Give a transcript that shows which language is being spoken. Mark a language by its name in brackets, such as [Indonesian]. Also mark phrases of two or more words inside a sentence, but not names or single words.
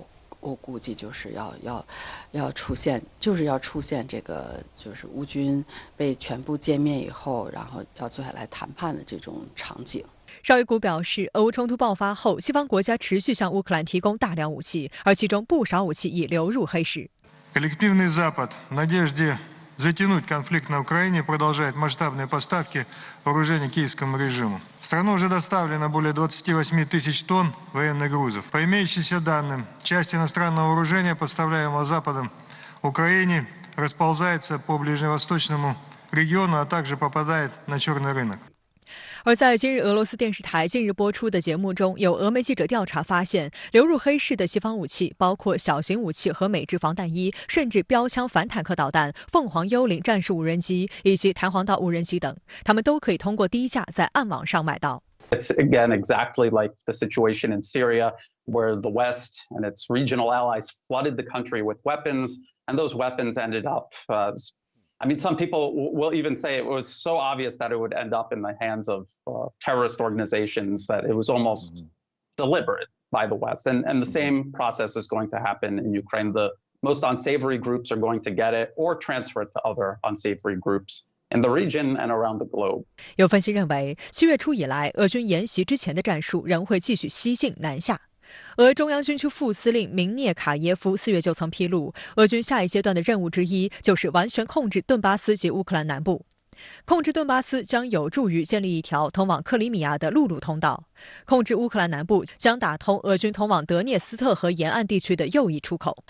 [Chinese] 我估计就是要出现，就是要出现这个就是乌军被全部歼灭以后，然后要坐下来谈判的这种场景。绍伊古表示，俄乌冲突爆发后，西方国家持续向乌克兰提供大量武器，而其中不少武器已流入黑市。 [Russian] Коллективный Запад в надежде затянуть конфликт на Украине продолжает масштабные поставки вооружений киевскому режиму. В страну уже доставлено более 28 тысяч тонн военных грузов. По имеющимся данным, часть иностранного вооружения, поставляемого Западом Украине, расползается по ближневосточному региону, а также попадает на черный рынок. [Chinese] 而在今日俄罗斯电视台近日播出的节目中，有俄媒记者调查发现，流入黑市的西方武器包括小型武器和美制防弹衣，甚至标枪反坦克导弹、凤凰幽灵战术无人机以及弹簧道无人机等，他们都可以通过低价在暗网上买到。 [English] It's again exactly like the situation in Syria, where the West and its regional allies flooded the country with weapons, and those weapons ended up I mean, some people will even say it was so obvious that it would end up in the hands of terrorist organizations that it was almost deliberate by the West. And the same process is going to happen in Ukraine. The most unsavory groups are going to get it or transfer it to other unsavory groups in the region and around the globe. [Chinese] 有分析认为，7月初以来，俄军沿袭之前的战术仍会继续西进南下。俄中央军区副司令明涅卡耶夫4月就曾披露，俄军下一阶段的任务之一就是完全控制顿巴斯及乌克兰南部。控制顿巴斯将有助于建立一条通往克里米亚的陆路通道，控制乌克兰南部将打通俄军通往德涅斯特河沿岸地区的右翼出口。